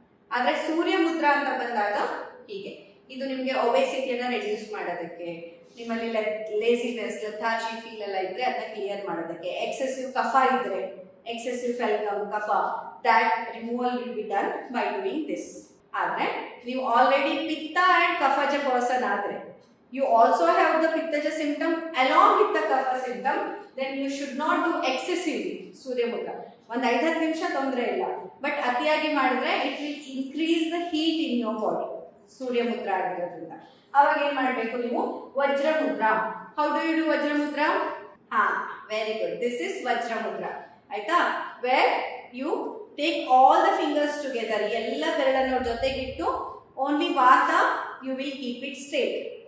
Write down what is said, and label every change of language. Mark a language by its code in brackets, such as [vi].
[kn] ಆದ್ರೆ ಸೂರ್ಯ ಮುದ್ರ ಅಂತ ಬಂದಾಗ ಹೀಗೆ, ಇದು ನಿಮ್ಗೆ ಒಬೆಸಿಟಿಯನ್ನ ರೆಡ್ಯೂಸ್ ಮಾಡೋದಕ್ಕೆ, ನಿಮ್ಮಲ್ಲಿ ಲೇಸಿನೆಸ್ ಲಥಾರ್ಜಿ ಫೀಲ್ ಎಲ್ಲ ಇದ್ರೆ ಅದನ್ನ ಕ್ಲಿಯರ್ ಮಾಡೋದಕ್ಕೆ, ಎಕ್ಸೆಸಿವ್ ಕಫ ಇದ್ರೆ, ಎಕ್ಸೆಸಿವ್ ಫೆಲ್ಗಮ್ ಕಫ, [en] that removal will be done by doing this. [kn] ಆದ್ರೆ ನೀವು ಆಲ್ರೆಡಿ ಪಿತ್ತ ಅಂಡ್ ಕಫಜ ಪರ್ಸನ್ ಆದ್ರೆ, [en] you also have the pittaja symptom along with the kapha symptom, then you should not do excessively surya mudra. [kn] ಒಂದು 5-10 ನಿಮಿಷ ತೊಂದರೆ ಇಲ್ಲ, but ಅತಿಯಾಗಿ ಮಾಡಿದ್ರೆ [en] It will increase the heat in your body. [kn] ಸೂರ್ಯ ಮುದ್ರಾ ಆಗಿರೋದ್ರಿಂದ ಅವಾಗ ಏನ್ ಮಾಡಬೇಕು ನೀವು? [en] ವಜ್ರ ಮುದ್ರಾ. How do you do vajra mudra? Very good, this is vajra mudra. ಆಯ್ತಾ? Where you take all the fingers together, [kn] ಎಲ್ಲ ಬೆರಳನ್ನು ಜೊತೆಗಿಟ್ಟು [en] Only ವಾತ you will keep it straight.